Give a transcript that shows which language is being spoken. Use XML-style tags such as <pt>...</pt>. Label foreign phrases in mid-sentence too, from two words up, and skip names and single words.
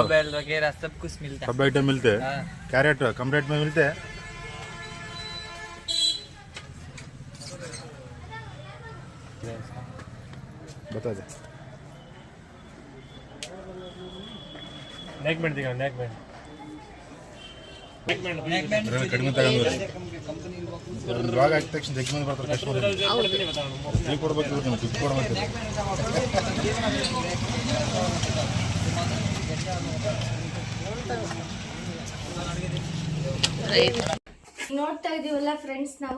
<hi>मोबाइल वगैरह सब कुछ मिलता है। सब आइटम मिलते हैं। क्या रेट, कम रेट में मिलते हैं? बता दे।</hi> <en>neck band</en> <hi>दिखा,</hi> <en>neck band</en> <kn>ಕಡಿಮೆ ತಗೊಂಡ್ರೆ ಒಂದು ಭಾಗ ಆಗಿದ ತಕ್ಷಣ ಜಗ್ಗಿ ಮಂದಿ ಬರ್ತಾರೆ ಕಸ್ಟಮರ್. ನೀವು ಕೊಡ್ಬೇಕು, ನೀವು ದುಡ್ಡು ಕೊಡ್ಬೇಕು. ನೋಡ್ತಾ ಇದೀವಲ್ಲ ಫ್ರೆಂಡ್ಸ್, ನಾವು</kn>